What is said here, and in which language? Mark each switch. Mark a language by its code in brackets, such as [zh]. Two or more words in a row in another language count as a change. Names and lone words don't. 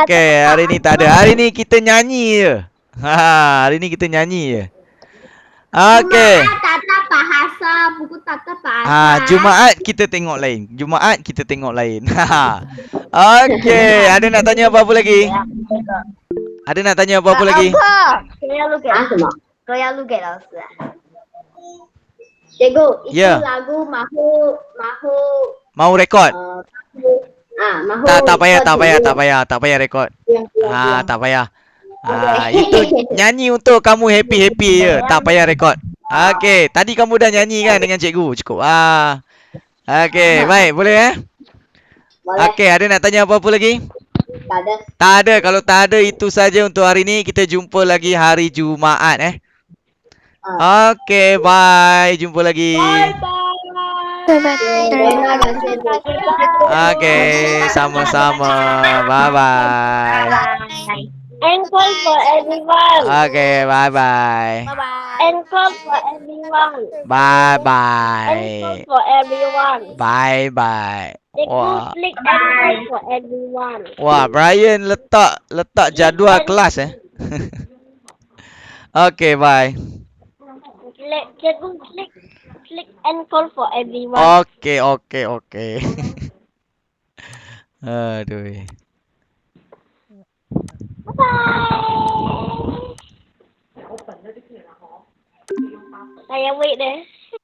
[ms] Okey, hari ni tak ada. Hari ni kita nyanyi je. Hari ni kita nyanyi je. Okey. Jumaat tak ada bahasa, buku tak ada bahasa. Jumaat kita tengok lain. Jumaat kita tengok lain. Okey, ada nak tanya apa-apa lagi? Ada nak tanya apa-apa lagi? [zh] 可以要录给啊什么？可以要录给老师啊。 [ms] Cikgu, itu Ya. lagu mahu Mau rekod? mahu Tak payah rekod. Diam. Tak payah. Itu nyanyi untuk kamu happy-happy je. Tak payah rekod. Okey, tadi kamu dah nyanyi kan dengan cikgu. Cukup. Okey, baik, boleh Boleh. Okey, ada nak tanya apa-apa lagi? Tak ada. Tak ada. Kalau tak ada, itu saja untuk hari ni. Kita jumpa lagi hari Jumaat Okey, bye. Jumpa lagi. Terima kasih. Okey, sama-sama. Bye-bye. [en] Encore for everyone. [ms] Okey, bye-bye. [en] Encore for everyone. [ms] Bye-bye. [en] Encore for everyone. [ms] Bye-bye. Wah. [en] Click encore for everyone. [ms] Wah, Brian letak jadual kelas Okey, bye. [en] Click encore for everyone. [ms] Okey. Aduh. Bye. Saya wait deh.